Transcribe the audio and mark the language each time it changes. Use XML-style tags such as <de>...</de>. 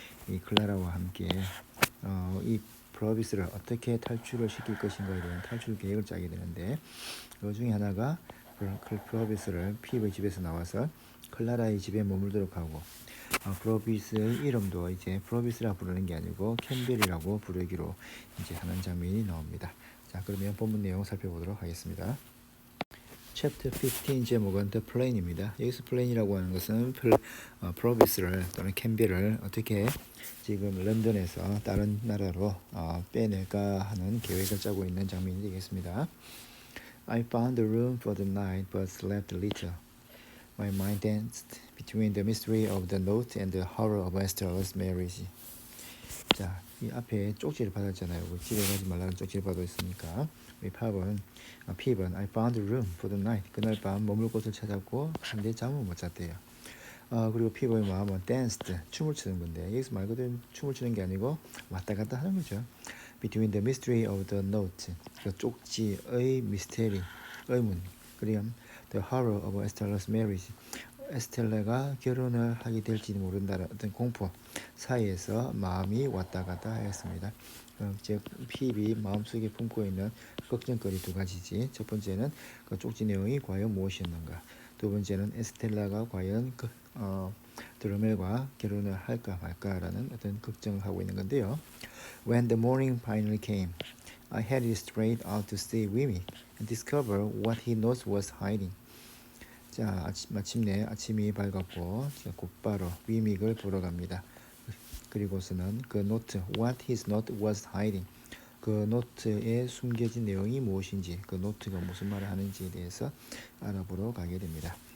<ko>이 클라라와 함께 이 프로비스를 어떻게 탈출을 시킬 것인가에 대한 탈출 계획을 짜게 되는데 그 중에 하나가 프로비스를 핍의 집에서 나와서 클라라의 집에 머물도록 하고 프로비스의 이름도 이제 프로비스라 부르는 게 아니고 캠벨이라고 부르기로 이제 하는 장면이 나옵니다. 자, 그러면 본문 내용 살펴보도록 하겠습니다. Chapter 15 제목은 The Plan입니다. 여기서 Plan이라고 하는 것은 프로비스를 또는 캠벨을 어떻게 지금 런던에서 다른 나라로 빼낼까 하는 계획을 짜고 있는 장면이 되겠습니다.</ko> <en>I found a room for the night but slept little. My mind danced between the mystery of the note and the horror of Esther's marriage.</en> <ko>자, 이 앞에 쪽지를 받았잖아요. 집에 가지 말라는 쪽지를 받았으니까 이 핍은</ko> <en>I found a room for the night.</en> <ko>그날 밤 머물 곳을 찾았고 근데 잠을 못 잤대요. 그리고 핍의 마음은 danced, 춤을 추는 건데 여기서 말 그대로 춤을 추는 게 아니고 왔다 갔다 하는 거죠.</ko> <en>Between the mystery of the note,</en> <ko>그 쪽지의 미스테리, 의문, 그리고</ko> <en>the horror of Esther's marriage,</en> <ko>에스텔라가 결혼을 하게 될지 모른다는 어떤 공포 사이에서 마음이 왔다 갔다 하였습니다. 즉 핍이 마음속에 품고 있는 걱정거리 두 가지지. 첫 번째는 그 쪽지 내용이 과연 무엇이었는가. 두 번째는 에스텔라가 과연 드로멜과 결혼을 할까 말까라는 어떤 걱정을 하고 있는 건데요.</ko> <en>When the morning finally came, I headed straight out to see Wimmy and discover what he knows was hiding.</en> <ko>자, 마침내 아침이 밝았고 곧바로 위믹을 보러 갑니다. 그리고서는 그 노트,</ko> <en>what his note was hiding,</en> <ko>그 노트에 숨겨진 내용이 무엇인지, 그 노트가 무슨 말을 하는지에 대해서 알아보러 가게 됩니다.</ko>